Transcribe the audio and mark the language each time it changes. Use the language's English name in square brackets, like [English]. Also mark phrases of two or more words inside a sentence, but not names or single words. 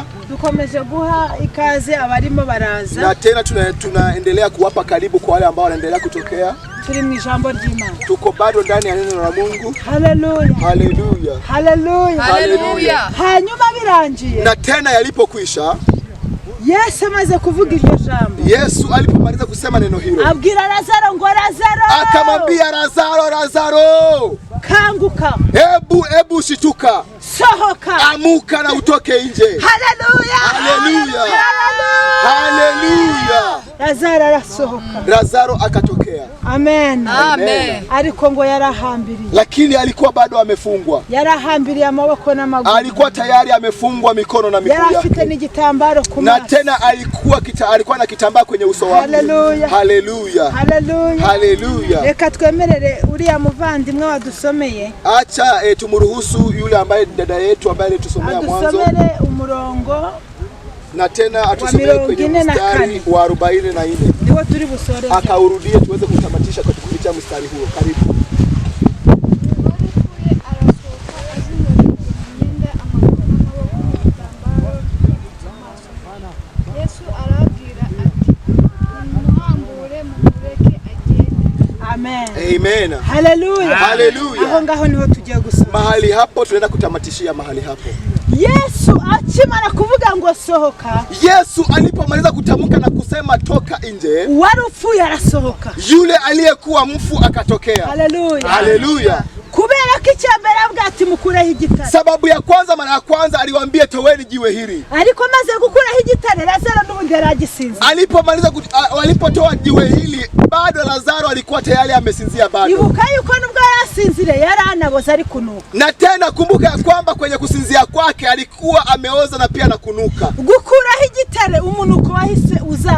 [Kinyarwanda] Dukomeje guha ikaze abarimo baraza. [Swahili] Na tena tunaendelea kuwapa karibu kwa wale ambao wanaendelea kutokea. [Kinyarwanda] Turi mu ijambo ry'Imana. [Swahili] Tuko bado ndani ya neno la Mungu. Haleluya. Haleluya. Haleluya. Haleluya. [Kinyarwanda] Hanyuma birangiye. [Swahili] Na tena yalipokwisha, [Kinyarwanda] Yesu amaze kuvuga iryo jambo. [Swahili] Yesu alipomaliza kusema neno hilo, [Kinyarwanda] abwira Lazaro ngo Lazaro. [Swahili] Akamwambia Lazaro, Lazaro, [Kinyarwanda] kanguka. [Swahili] Hebu shituka. [Kinyarwanda] Sohoka. [Swahili] Amuka na utoke nje. Haleluya. Haleluya. Haleluya. [Kinyarwanda] Lazaro arasohoka. [Swahili] Lazaro akatokea. Amen. Amen. [Kinyarwanda] Ariko ngo yarahambiriye. [Swahili] Lakini alikuwa bado amefungwa. [Kinyarwanda] Yarahambiriye amaboko n'amaguru. [Swahili] Alikuwa tayari amefungwa mikono na miguu yake. [Kinyarwanda] Yarafite n'igitambaro ku maso. [Swahili] Na tena alikuwa na kitambaa kwenye uso wake. Haleluya. Haleluya. Haleluya. Haleluya. [Kinyarwanda] Reka twemerere uriya muvandimwe wadusomeye. [Swahili] Acha tumuruhusu yule ambaye dada yetu ambaye alitusomea mwanzo. [Kinyarwanda] Adusomere umurongo. [Swahili] Na tena atusomee kwenye mstari wa 44. [Kinyarwanda] Ndio turi busore. [Swahili] Akaurudie tuweze kutamatisha kwa kupitia mstari huo. Karibu. [Kinyarwanda] Yesu arabwira ati muhambure mumureke agende. Amen. Amen. Haleluya. Haleluya. Aho ngaho niho tugiye gusoma. [Swahili] Mahali hapo tunaenda kutamatishia mahali hapo. [Kinyarwanda] Yesu akimara kuvuga ngo sohoka. [Swahili] Yesu alipomaliza kutamka na kusema toka nje, [Kinyarwanda] wari upfuye arasohoka. [Swahili] Yule aliyekuwa mfu akatokea. Haleluya. Haleluya. [Kinyarwanda] Kubera ko icyambere avuga ati mukureho igitare. [Swahili] Sababu ya kwanza, mara ya kwanza aliwaambia toweni jiwe hili. [Kinyarwanda] Ariko maze gukuraho igitare Lazaro n'ubundi yaragisinze. [Swahili] Alipomaliza walipotoa jiwe hili, bado Lazaro alikuwa tayari amesinzia bado. [Kinyarwanda] Ibuka yuko nubwo yasinzire yaranaboza ari kunuka. [Swahili] Na tena kumbuka ya kwamba kwenye kusinzia kwake alikuwa ameoza na pia na kunuka. [Kinyarwanda] Gukuraho igitare umunuko wahise uzaba.